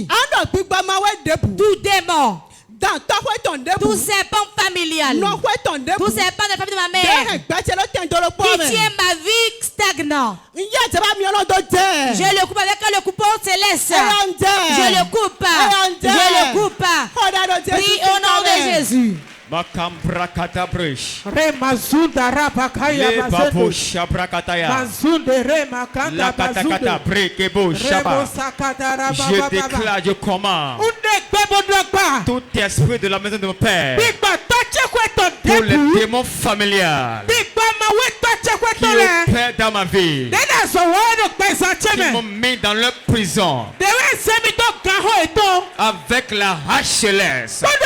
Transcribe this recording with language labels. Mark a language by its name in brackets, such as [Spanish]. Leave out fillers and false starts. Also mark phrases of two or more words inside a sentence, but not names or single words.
[French] Tout démon. Tout serpent familial. Tout serpent de la famille de ma mère. Qui tient ma vie stagnante. Je le coupe avec le coupon céleste. Je le coupe. Je le coupe. Prie au nom de Jésus. Makambra katabrish. Remazunda rapakaya babu shabrakataya. Mazunde remakanda bazude. Brekebo shaba. Je déclare, je commande. Tout esprit de la maison de mon père. Tous les démons familiales qui opèrent dans ma vie, qui m'ont mis dans leur prison avec la hache céleste.